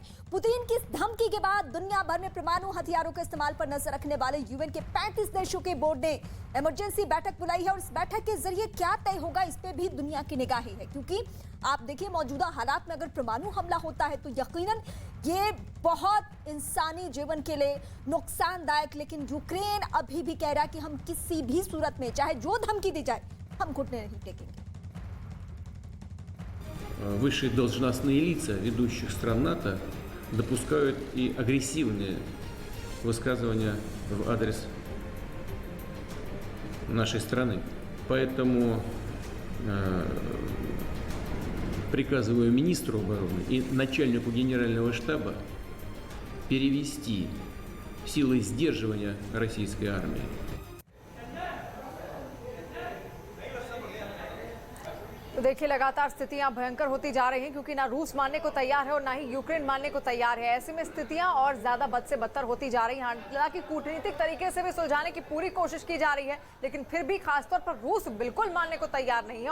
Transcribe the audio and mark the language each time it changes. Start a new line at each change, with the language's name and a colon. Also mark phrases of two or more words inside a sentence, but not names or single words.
Hindi: पुतिन की इस धमकी के बाद दुनिया भर में परमाणु हथियारों के इस्तेमाल पर नजर रखने वाले यूएन के 35 देशों के बोर्ड ने इमरजेंसी बैठक बुलाई है और इस बैठक के जरिए क्या तय होगा इस पे भी दुनिया की निगाहें है, क्योंकि आप देखिए मौजूदा हालात में अगर परमाणु हमला होता है तो यकीनन ये बहुत इंसानी जीवन के लिए नुकसानदायक। लेकिन यूक्रेन अभी भी कह रहा है कि हम किसी भी सूरत में चाहे जो धमकी दी जाए हम घुटने नहीं टेकेंगे।
Russian: Высшие должностные лица ведущих стран НАТО допускают и агрессивные высказывания в адрес нашей страны. Поэтому приказываю министру обороны и начальнику генерального штаба перевести силы сдерживания российской армии.
Hindi: तो देखिए लगातार स्थितियां भयंकर होती जा रही हैं, क्योंकि ना रूस मानने को तैयार है और ना ही यूक्रेन मानने को तैयार है। ऐसे में स्थितियां और ज्यादा बद से बदतर होती जा रही हैं। हालांकि कूटनीतिक तरीके से भी सुलझाने की पूरी कोशिश की जा रही है, लेकिन फिर भी खासतौर पर रूस बिल्कुल मानने को तैयार नहीं है।